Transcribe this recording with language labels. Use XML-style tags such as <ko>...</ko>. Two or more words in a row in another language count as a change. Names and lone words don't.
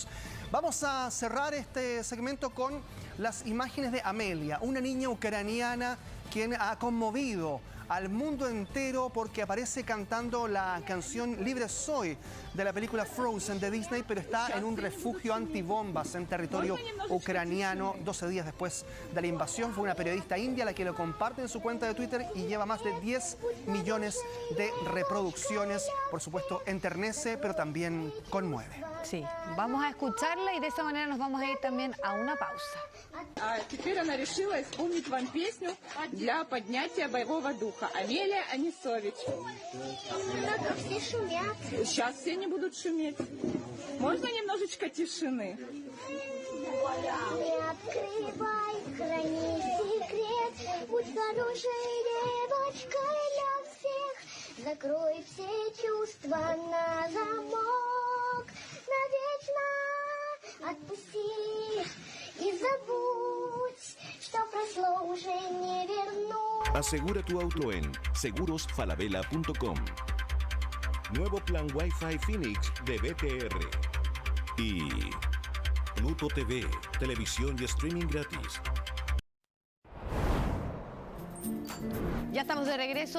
<es>Vamos a cerrar este segmento con las imágenes de Amelia, una niña ucraniana quien ha conmovido al mundo entero porque aparece cantando la canción Libre Soy de la película Frozen de Disney, pero está en un refugio antibombas en territorio ucraniano 12 días después de la invasión. Fue una periodista india la que lo comparte en su cuenta de Twitter y lleva más de 10 millones de reproducciones. Por supuesto, enternece, pero también conmueve. Sí, vamos a escucharla y de esa manera nos vamos a ir también a una pausa.</es> <ru>А теперь она решила исполнить вам песню для поднятия боевого духа. Амелия Анисович. Много все шумят. Сейчас все не будут шуметь. Можно немножечко тишины? Не открывай, храни секрет. Будь хорошей девочкой для всех. Закрой все чувства на замок. Навечно отпусти и забудь, что прошло уже не вернуть.</ru> <es>Asegura tu auto en segurosfalabella.com. Nuevo plan Wi-Fi Phoenix de BTR. Y Pluto TV, televisión y streaming gratis. Ya estamos de regreso.</es>